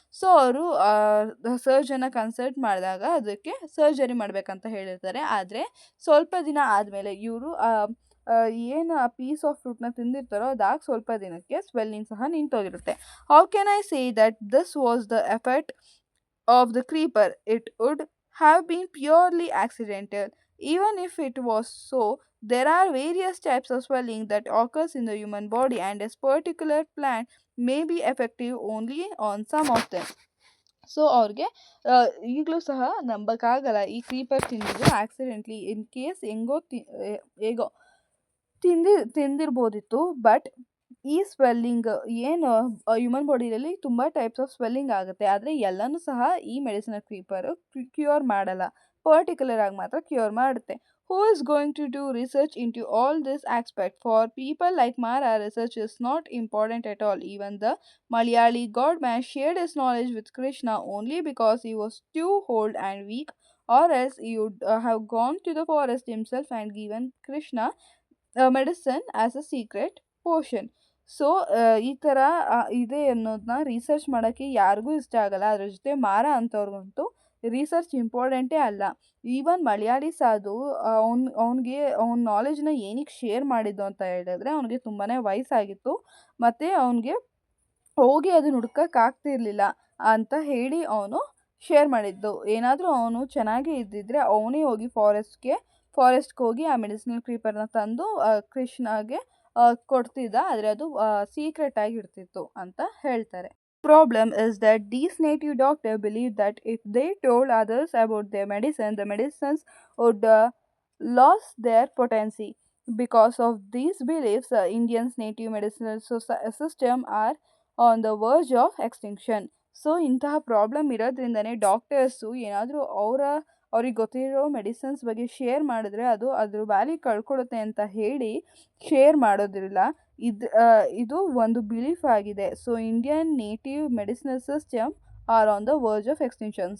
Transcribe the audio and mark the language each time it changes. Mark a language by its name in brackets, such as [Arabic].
[Kannada] So ಅವರು ಸರ್ಜನ್ನ consult ಮಾಡಿದಾಗ ಅದಕ್ಕೆ ಸರ್ಜರಿ ಮಾಡಬೇಕಂತ ಹೇಳಿರ್ತಾರೆ. ಆದರೆ ಸ್ವಲ್ಪ ದಿನ ಆದಮೇಲೆ ಇವರು ಏನು ಆ ಪೀಸ್ ಆಫ್ ಫ್ರೂಟ್ನ ತಿಂದಿರ್ತಾರೋ ಅದಾಗಿ ಸ್ವಲ್ಪ ದಿನಕ್ಕೆ ಸ್ವೆಲ್ಲಿಂಗ್ ಸಹ ನಿಂತೋಗಿರುತ್ತೆ. [English] How can I say that this was the effect of the creeper? It would have been purely accidental. Even if it was so, there are various types of swelling that occurs in the human body, and this particular plant may be effective only on some of them. [Kannada] So ಅವ್ರಿಗೆ ಈಗಲೂ ಸಹ ನಂಬಕ್ಕಾಗಲ್ಲ ಈ creeper ತಿಂದಿದ್ದು accidentally in case ಹೇಗೋ ತಿಂದಿರ್ಬೋದಿತ್ತು. But ಈ swelling ಏನು human ಬಾಡಿಯಲ್ಲಿ ತುಂಬ [English] types of swelling [Kannada] ಆಗುತ್ತೆ. ಆದರೆ ಎಲ್ಲನೂ ಸಹ ಈ ಮೆಡಿಸಿನಲ್ ಕ್ರೀಪರು ಕ್ಯೂರ್ ಮಾಡಲ್ಲ, ಪರ್ಟಿಕ್ಯುಲರ್ ಆಗಿ ಮಾತ್ರ ಕ್ಯೂರ್ ಮಾಡುತ್ತೆ. [English] Who is going to do research into all this aspect? For people like Mara, research is not important at all. Even the Malayali godman shared his knowledge with Krishna only because he was too old and weak, or else he would have gone to the forest himself and given Krishna medicine as a secret potion. [Kannada] So ಈ ಥರ ಇದೆ ಅನ್ನೋದನ್ನ research ಮಾಡೋಕ್ಕೆ ಯಾರಿಗೂ ಇಷ್ಟ ಆಗಲ್ಲ. ಅದ್ರ ಜೊತೆ ಮಾರ ಅಂಥವ್ರಿಗಂತೂ ರಿಸರ್ಚ್ ಇಂಪಾರ್ಟೆಂಟೇ ಅಲ್ಲ. ಈವನ್ ಮಲಯಾಳಿ ಸಾಧು ಅವ್ನ ನಾಲೆಜ್ನ ಏನಕ್ಕೆ ಶೇರ್ ಮಾಡಿದ್ದು ಅಂತ ಹೇಳಿದ್ರೆ ಅವನಿಗೆ ತುಂಬಾ ವಯಸ್ಸಾಗಿತ್ತು ಮತ್ತು ಅವನಿಗೆ ಹೋಗಿ ಅದನ್ನ ಹುಡ್ಕೋಕ್ಕಾಗ್ತಿರ್ಲಿಲ್ಲ ಅಂತ ಹೇಳಿ ಅವನು ಶೇರ್ ಮಾಡಿದ್ದು. ಏನಾದರೂ ಅವನು ಚೆನ್ನಾಗೇ ಇದ್ದಿದ್ರೆ ಅವನೇ ಹೋಗಿ ಫಾರೆಸ್ಟ್ಗೆ ಹೋಗಿ ಆ ಮೆಡಿಸಿನಲ್ ಕ್ರೀಪರ್ನ ತಂದು ಕೃಷ್ಣಗೆ ಕೊಡ್ತಿದ್ದ. ಆದರೆ ಅದು ಸೀಕ್ರೆಟ್ ಆಗಿ ಇರ್ತಿತ್ತು ಅಂತ ಹೇಳ್ತಾರೆ. [English] Problem is that these native doctors believe that if they told others about their medicine, the medicines would lose their potency. Because of these beliefs, Indians' native medicinal system are on the verge of extinction. [Kannada] So ಇಂತಹ problem ಇರೋದ್ರಿಂದನೇ doctors ಏನಾದರೂ ಅವ್ರಿಗೆ ಗೊತ್ತಿರೋ medicines ಬಗ್ಗೆ share ಮಾಡಿದ್ರೆ ಅದು ಅದ್ರ value ಕಳ್ಕೊಡುತ್ತೆ ಅಂತ ಹೇಳಿ ಶೇರ್ ಮಾಡೋದಿಲ್ಲ. ಇದು ಒಂದು ಬಿಲೀಫ್ ಆಗಿದೆ. [English] So Indian native medicinal system are on the verge of extinction.